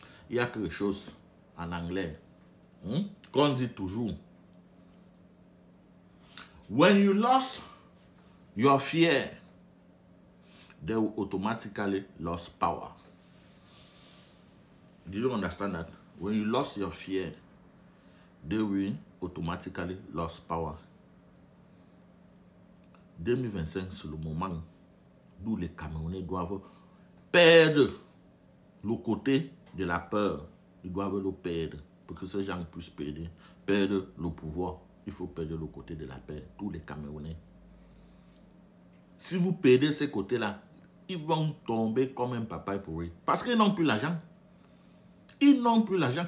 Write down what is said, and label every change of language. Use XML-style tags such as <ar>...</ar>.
<fr>Il y a quelque chose en anglais qu'on dit toujours.</fr> <en>When you lost your fear, they will automatically lose power. Do you understand that? When you lost your fear, they will automatically lose power.</en> <fr>2025, c'est le moment d'où les Camerounais doivent perdre le côté de la peur. Ils doivent le perdre pour que ces gens puissent perdre le pouvoir. Il faut perdre le côté de la paix, tous les Camerounais. Si vous perdez ce côté-là, ils vont tomber comme un papaye pourri. Parce qu'ils n'ont plus l'argent. Ils n'ont plus l'argent.</fr>